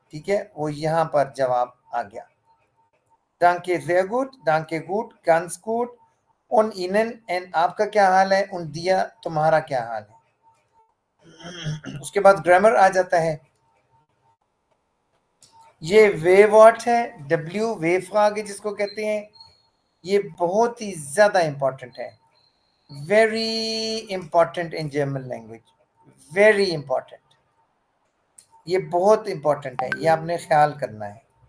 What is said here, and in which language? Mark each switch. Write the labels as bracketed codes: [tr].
[hi] ठीक है, वो यहाँ पर जवाब आ गया। [de] Danke sehr gut, danke gut, ganz gut, und Ihnen, and [hi] आपका क्या हाल है, [de] und [hi] दिया तुम्हारा क्या हाल है। उसके बाद ग्रामर आ जाता है। ये वे वर्ड है, W वेव आगे जिसको कहते हैं, ये बहुत ही ज्यादा इंपॉर्टेंट है, [en] very important in German language, very important, [hi] ये बहुत इंपॉर्टेंट है, ये आपने ख्याल करना है।